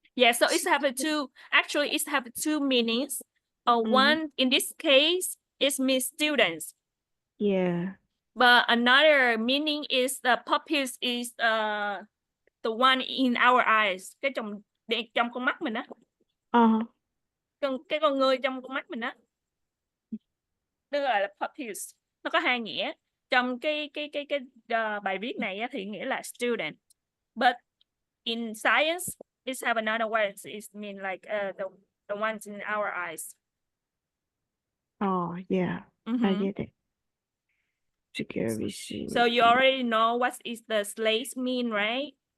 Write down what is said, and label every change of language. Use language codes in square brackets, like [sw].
[en] Yeah, so it's have two meanings. One in this case is means students. Yeah. But another meaning is the pupils is the one in our eyes. [vi] Cái trong con mắt mình á. Cái con người trong con mắt mình á. Nó gọi là pupils. Nó có hai nghĩa. Trong cái bài viết này á, thì nghĩa là student. [en] But in science, it have another word. It mean like the ones in our eyes. Oh, yeah. I get it. So you already know what is the slates mean, right?